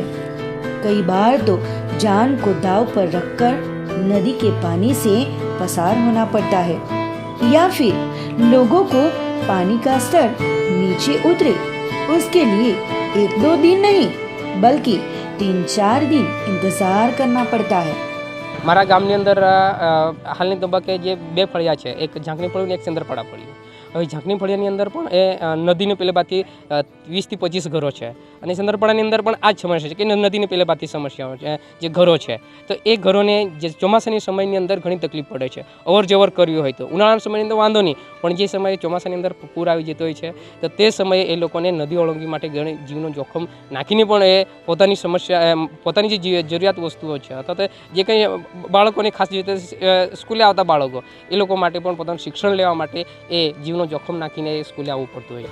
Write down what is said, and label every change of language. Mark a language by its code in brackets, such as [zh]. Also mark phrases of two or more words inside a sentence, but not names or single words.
[hi] कई बार तो जान को दांव पर रखकर नदी के पानी से पसार होना पड़ता है, या फिर लोगों को पानी का स्तर नीचे उतरे उसके लिए 1-2 दिन नहीं बल्कि 3-4 दिन इंतजार करना पड़ता है। [gu] મારા ગામની અંદર હાલની તબક્કે જે 2 ફળિયા છે, એક ઝાંકની ફળિયું ને એક સેંદરપાડા ફળિયું। હવે ઝાંકની ફળિયાની અંદર પણ એ નદીને પેલે બાદથી 20 થી 25 ઘરો છે, અને સેંદરપાડાની અંદર પણ આ જ સમસ્યા છે કે નદીને પેલે બાદથી સમસ્યાઓ છે, જે ઘરો છે તો એ ઘરોને જે ચોમાસાની સમયની અંદર ઘણી તકલીફ પડે છે। અવર જવર કર્યું હોય તો ઉનાળાના સમયની અંદર વાંધો નહીં, પણ જે સમયે ચોમાસાની અંદર પૂર આવી જતો હોય છે તો તે સમયે એ લોકોને નદી ઓળંગી માટે ઘણી જીવનું જોખમ નાખીને પણ એ પોતાની સમસ્યા, પોતાની જે જરૂરિયાત વસ્તુઓ છે અથવા તો જે કંઈ બાળકોને ખાસ રીતે સ્કૂલે આવતા બાળકો એ લોકો માટે પણ પોતાનું શિક્ષણ લેવા માટે એ જીવનો જોખમ નાખીને સ્કૂલે આવવું પડતું હોય।